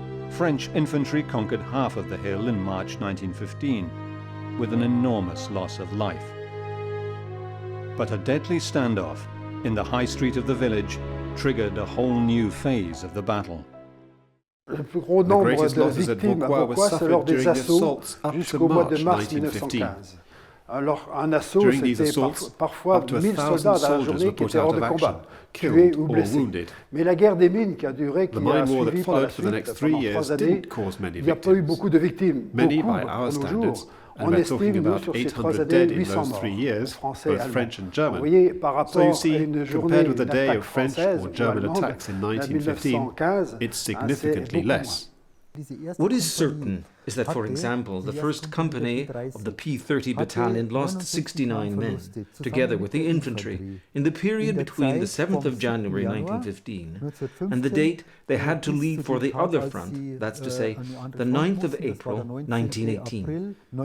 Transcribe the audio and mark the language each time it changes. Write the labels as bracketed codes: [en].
[en] French infantry conquered half of the hill in March 1915, with an enormous loss of life. But a deadly standoff in the high street of the village triggered a whole new phase of the battle. [fr] Le plus gros nombre de victimes à Vauquois, c'est lors des assauts jusqu'au mois de mars 1915. Alors, un assaut, c'était parfois 1000 soldats dans la journée qui étaient hors de combat, tués ou blessés. Mais la guerre des mines qui a duré, qui a suivi par la suite pendant 3 années, il n'y a pas eu beaucoup de victimes. Beaucoup, pour nos jours. On estime, nous, sur ces 3 années, 800 morts, français et allemands. Vous voyez, par rapport à une journée d'attaque française ou allemande, en 1915, c'est beaucoup moins. [en] What is certain is that, for example, the 1st Company of the P-30 Battalion lost 69 men, together with the infantry, in the period between the 7th of January 1915 and the date they had to leave for the other front, that's to say, the 9th of April 1918.